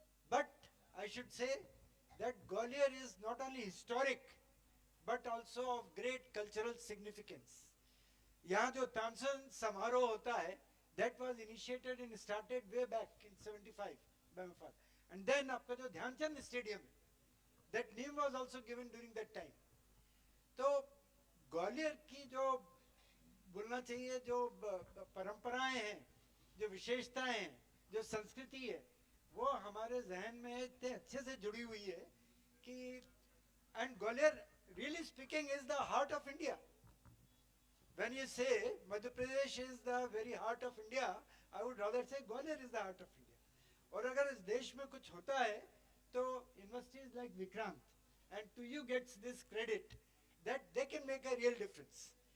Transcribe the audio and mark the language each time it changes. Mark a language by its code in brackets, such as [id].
[en] But I should say that Gwalior is not only historic, but also of great cultural significance. [hi] यहाँ जो तानसेन समारोह होता है, [en] that was initiated and started way back in 75 by my father. And then [hi] आपका जो [en] Dhyanchand stadium, that name was also given during that time. [hi] तो ग्वालियर की जो बोलना चाहिए जो परंपराएं हैं, जो विशेषताएं हैं, जो संस्कृति है, वो हमारे जहन में इतने अच्छे से जुड़ी हुई है कि [en] and Gwalior, really speaking, is the heart of India. When you say Madhya Pradesh is the very heart of India, I would rather say Gwalior is the heart of India. [hi] और अगर इस देश में कुछ होता है तो [en] universities like Vikrant and to you gets this credit that they can make a real difference.